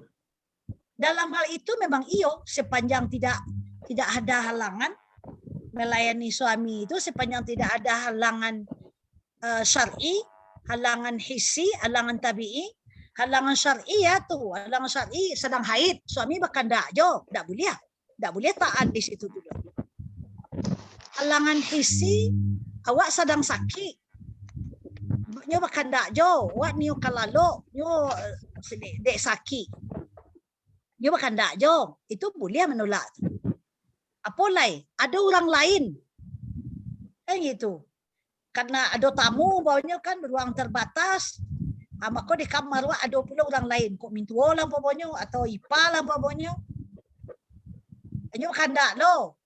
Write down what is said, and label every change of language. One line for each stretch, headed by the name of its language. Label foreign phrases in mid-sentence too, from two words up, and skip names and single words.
Indonesian: Dalam hal itu memang sepanjang tidak ada halangan melayani suami itu, sepanjang tidak ada halangan syar'i, halangan hissi, halangan tabi'i. Halangan syar'i ya tuh, halangan syar'i sedang haid, suami bahkan tidak boleh taat di situ dulu. Halangan hissi,
Minangkabau: awak sedang sakit, nyo bahkan awak nyo kalalo, nyo dek sakit, nyo bahkan itu boleh menolak.
Indonesian: Apalagi ada orang lain, kan gitu. Karena ada tamu bawahnya kan ruang terbatas, maka di kamar ada pula orang lain,
Minangkabau: kok mintua lah bawahnya atau ipa lah bawahnya, hanya kandak lo.